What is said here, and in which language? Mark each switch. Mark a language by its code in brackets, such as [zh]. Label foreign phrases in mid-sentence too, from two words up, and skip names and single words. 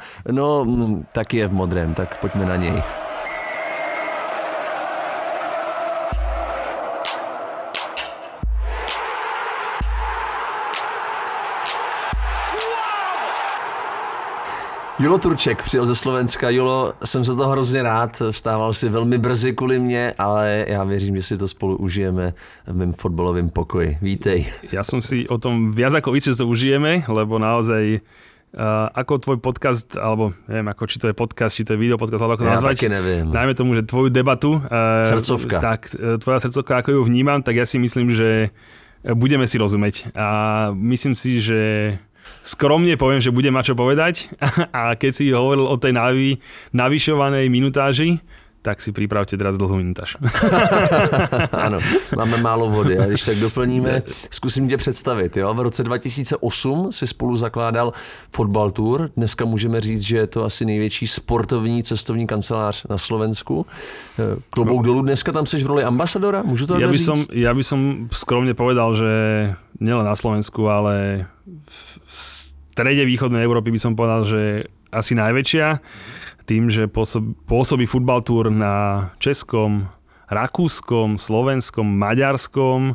[cs] No, taky je v modrém, tak pojďme na něj. Julo Turček přijel ze Slovenska. Julo, jsem za to hrozně rád, stával si velmi brzy kvůli mě, ale já věřím, že si to spolu užijeme v mém fotbalovém pokoji. Vítej. [sk] Ja som si o tom viac ako istý, že to užijeme, lebo naozaj ako tvoj podcast, alebo neviem, ako, či to je podcast, či to je videopodcast, alebo ako to nazvať. Ja taky neviem. Najmä tomu, že tvoju debatu, srdcovka. Tak, tvoja srdcovka, ako ju vnímam, tak ja si myslím, že budeme si rozumieť. A myslím si, že skromne poviem, že budem mať čo povedať a keď si hovoril o tej navyšovanej minutáži, tak si pripravte teraz dlhú minutáž. [cs] Ano, máme málo vody a když tak doplníme, zkusím tě představit. Jo? V roce 2008 si spolu zakládal Fotbal Tour. Dneska můžeme říct, že je to asi největší sportovní cestovní kancelář na Slovensku. Klobouk dolů, dneska tam seš v roli ambasadora? Můžu to říct? [sk] Ja by som skromne povedal, že nielen na Slovensku, ale v strede východnej Európy by som povedal, že asi najväčšia. Tým, že pôsobí Futbal Tour na českom, rakúskom, slovenskom, maďarskom.